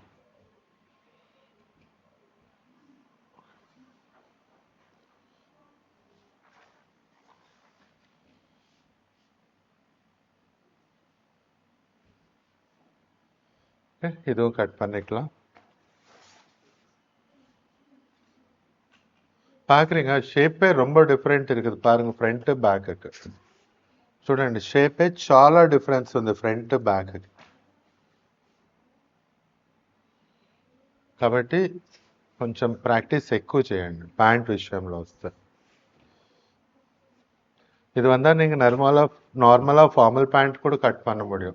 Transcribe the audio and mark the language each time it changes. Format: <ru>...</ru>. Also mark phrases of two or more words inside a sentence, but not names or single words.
<ta>இதுவும் கட் பண்ணிக்கலாம். பார்க்குறீங்க, ஷேப்பே ரொம்ப டிஃப்ரெண்ட் இருக்குது பாருங்க,</ta> <en>front back</en> <te>చూడండి. షేపే చాలా డిఫరెన్స్ ఉంది</te> <en>front back.</en> <te>కాబట్టి కొంచెం ప్రాక్టీస్ ఎక్కువ చేయండి ప్యాంట్ విషయంలో వస్తే.</te> <ta>இது வந்தால் நீங்கள்</ta> <en>normal formal pant</en> <ta>கூட கட் பண்ண முடியும்.</ta>